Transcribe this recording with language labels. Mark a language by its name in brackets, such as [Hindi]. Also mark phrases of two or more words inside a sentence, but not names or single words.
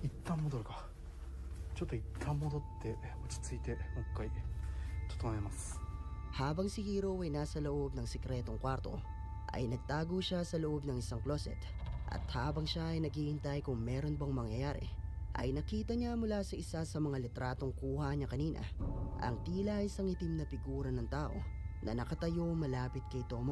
[Japanese] 旦戻るか。ちょっと一旦戻って落ち着いてもう一回整えます。 [Filipino] Habang si Hiro ay nasa loob ng sikretong kwarto, ay nagtago siya sa loob ng isang closet. At habang siya ay naghihintay kung meron bang mangyayari, ay nakita niya mula sa isa sa mga litratong kuha niya kanina ang tila isang itim na figura ng tao na nakatayo malapit kay Tomo.